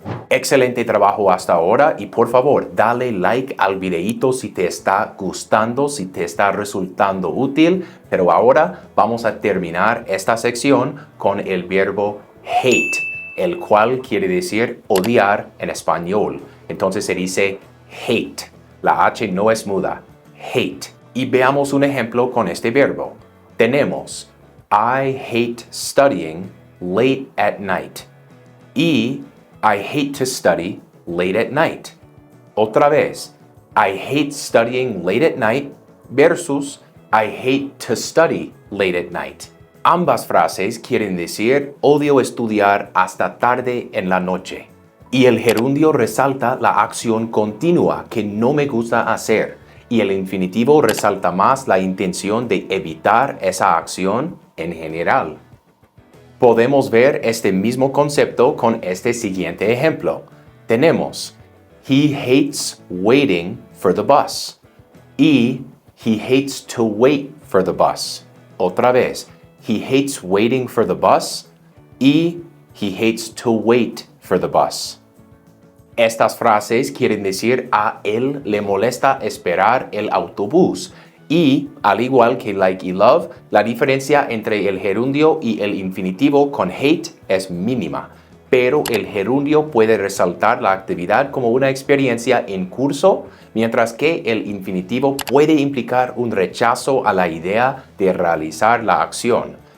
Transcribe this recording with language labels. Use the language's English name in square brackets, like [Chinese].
[Spanish] Excelente trabajo hasta ahora y por favor dale like al videíto si te está gustando, si te está resultando útil, pero ahora vamos a terminar esta sección con el verbo hate, el cual quiere decir odiar en español. Entonces se dice hate, la H no es muda, hate. Y veamos un ejemplo con este verbo. [English] Tenemos I hate studying late at night y I hate to study late at night. [Spanish] Otra vez, [English] I hate studying late at night versus I hate to study late at night. [Spanish] Ambas frases quieren decir odio estudiar hasta tarde en la noche. Y el gerundio resalta la acción continua que no me gusta hacer. Y el infinitivo resalta más la intención de evitar esa acción en general. Podemos ver este mismo concepto con este siguiente ejemplo. [English] Tenemos, he hates waiting for the bus. Y he hates to wait for the bus. [Spanish] Otra vez, [English] he hates waiting for the bus. Y he hates to wait for the bus. [Spanish] Estas frases quieren decir a él le molesta esperar el autobús. Y, al igual que like y love, la diferencia entre el gerundio y el infinitivo con hate es mínima, pero el gerundio puede resaltar la actividad como una experiencia en curso, mientras que el infinitivo puede implicar un rechazo a la idea de realizar la acción.